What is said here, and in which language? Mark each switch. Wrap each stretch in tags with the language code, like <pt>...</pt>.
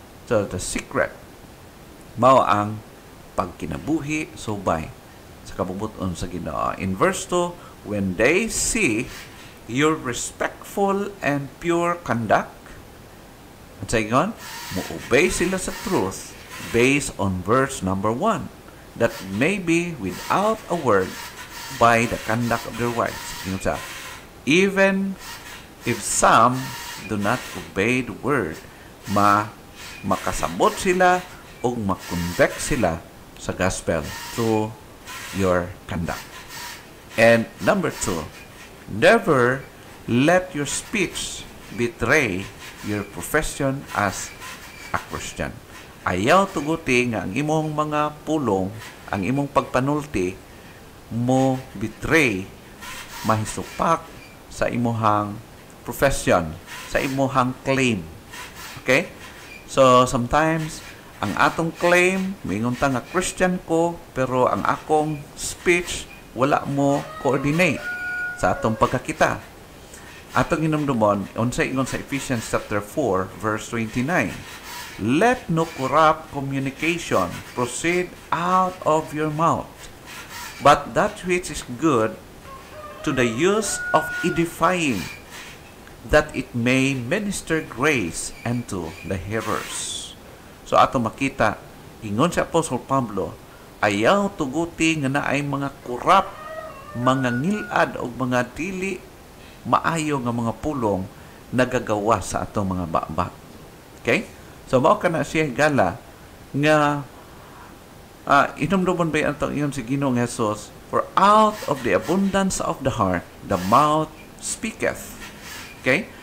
<en>So, the secret,</en> <ceb>mao ang pagkinabuhi subay sa kabubuton sa Ginoo.</ceb> <en>In verse 2, when they see your respect respectful and pure conduct.</en> <ceb>At sa ingon, mo-obey sila sa</ceb> <en>truth based on verse number 1, that may be without a word by the conduct of their wives. Ingon sa, even if some do not obey the word,</en> <ceb>makasabot sila o makonvict sila sa</ceb> <en>gospel through your conduct. And number 2, never let your speech betray your profession as a Christian.</en> <ceb>Ayaw tuguti nga ang imong mga pulong, ang imong pagpanulti, mo betray, mahisupak sa imong profession, sa imong claim.</ceb> <en>Okay?</en> <ceb>So, sometimes, ang atong claim, mingon ta nga Christian ko, pero ang akong speech, wala mo coordinate sa atong pagkakita. Atong hinumdumon, unsay ingon sa Ephesians chapter 4, verse 29.</ceb> <en>Let no corrupt communication proceed out of your mouth, but that which is good to the use of edifying, that it may minister grace unto the hearers.</en> <ceb>So ato makita, ingon si Apostol Pablo, ayaw tuguti nga naay mga corrupt, mga ngilad o mga dili maayo nga mga pulong nagagawa sa atong mga baba. Okay? So mao kana siya gala nga inumdumon ba atong iyon si Ginoong Hesus,</ceb> <en>for out of the abundance of the heart the mouth speaketh.</en> <ceb>Okay?</ceb>